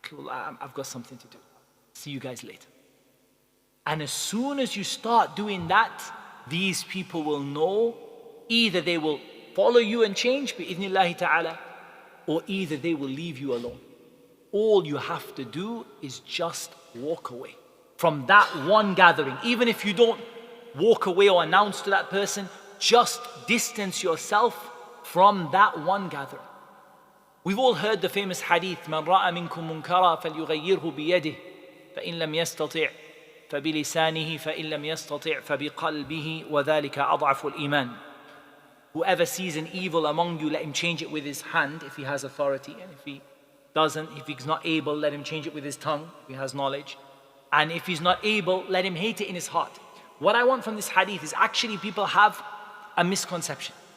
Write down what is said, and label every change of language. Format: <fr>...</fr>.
<en>I've got something to do. See you guys later. And as soon as you start doing that, these people will know either they will follow you and change, bi'idhnillahi ta'ala, or either they will leave you alone. All you have to do is just walk away from that one gathering. Even if you don't walk away or announce to that person, just distance yourself from that one gathering. We've all heard the famous hadith,</en> <ar>مَنْ رَأَى مِنْكُمْ مُنْكَرًا فَلْيُغَيِّرْهُ بِيَدِهِ فَإِنْ لَمْ يَسْتَطِعْ فَبِلِسَانِهِ فَإِنْ لَمْ يَسْتَطِعْ فَبِقَلْبِهِ وَذَلِكَ أَضْعَفُ الْإِيمَانِ.</ar> <en>Whoever sees an evil among you, let him change it with his hand if he has authority. And if he doesn't, if he's not able, let him change it with his tongue if he has knowledge. And if he's not able, let him hate it in his heart. What I want from this hadith is actually people have a misconception.</en>